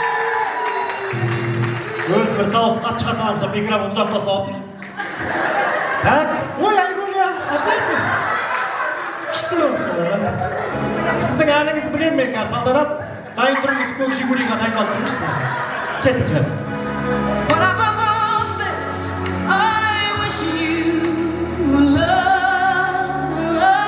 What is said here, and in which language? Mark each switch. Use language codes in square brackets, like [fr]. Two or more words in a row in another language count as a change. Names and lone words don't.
[kk] Өзі бір дауыс қатты шығатын адамса микрофон ұзақтаса алып тұрсын. [ru] Так, ой, Айгүл, опять ми? [kk] Күшті болсыңдар, сіздің әніңізді білем мен қазір салдырап, дайын тұрыңыз көк жигулиға дайындалып тұрыңызшы. Кеттік жібер. [en] But above all this, I wish you love.